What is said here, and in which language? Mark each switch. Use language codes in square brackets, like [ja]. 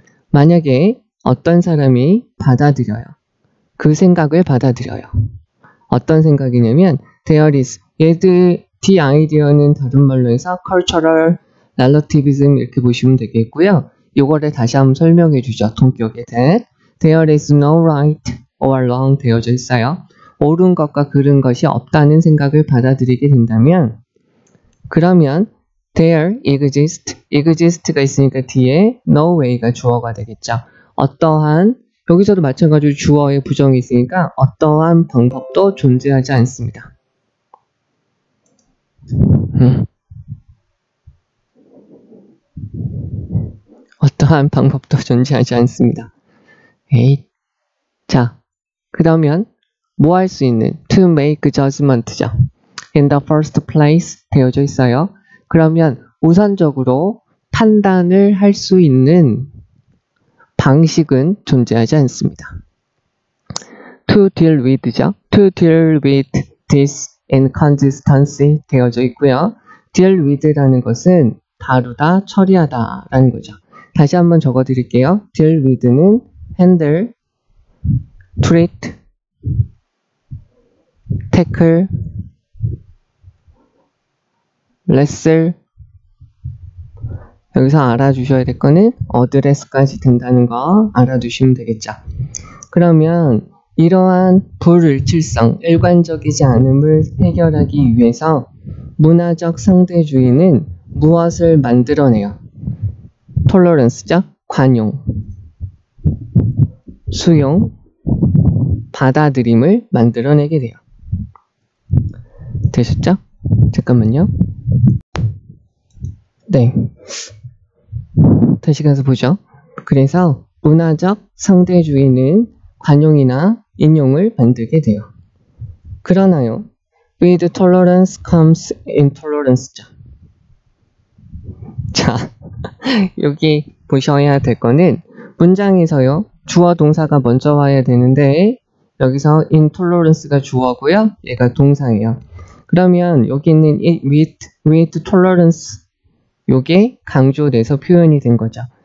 [ko] 만약에 어떤 사람이 받아들여요. 그 생각을 받아들여요. 어떤 생각이냐면 there is, the 아이디어는 다른 말로 해서 [en] cultural relativism [ko] 이렇게 보시면 되겠고요. 이거를 다시 한번 설명해 주죠. 동격에 대해 [en] there is no right or wrong [ko] 되어져 있어요. 옳은 것과 그른 것이 없다는 생각을 받아들이게 된다면 그러면 [en] there exist [ko] 가 있으니까 뒤에 [en] no way [ko] 가 주어가 되겠죠. 어떠한, 여기서도 마찬가지로 주어의 부정이 있으니까 어떠한 방법도 존재하지 않습니다. 어떠한 방법도 존재하지 않습니다. 에이. 자, 그러면 뭐 할 수 있는 [en] to make judgment [ko] 죠. [en] in the first place [ko] 되어져 있어요. 그러면 우선적으로 판단을 할 수 있는 방식은 존재하지 않습니다. [en] to deal with죠. to deal with this inconsistency [ko] 되어져 있고요. deal with라는 것은 다루다, 처리하다 라는 거죠. 다시 한번 적어 드릴게요. [en] deal with는 handle, treat, tackle, wrestle. [ko] 여기서 알아주셔야 될 거는 address까지 된다는 거 알아두시면 되겠죠. 그러면 이러한 불일치성, 일관적이지 않음을 해결하기 위해서 문화적 상대주의는 무엇을 만들어내요? tolerance죠? 관용, 수용, 받아들임을 만들어내게 돼요. 되셨죠? 잠깐만요. 네. 다시 가서 보죠. 그래서 문화적 상대주의는 관용이나 인용을 만들게 돼요. 그러나요, [en] with tolerance comes intolerance죠. [ko] 자, 여기 보셔야 될 거는 문장에서요, 주어 동사가 먼저 와야 되는데 여기서 intolerance가 주어고요, 얘가 동사예요. 그러면 여기 있는 with tolerance 요게 강조돼서 표현이 된 거죠.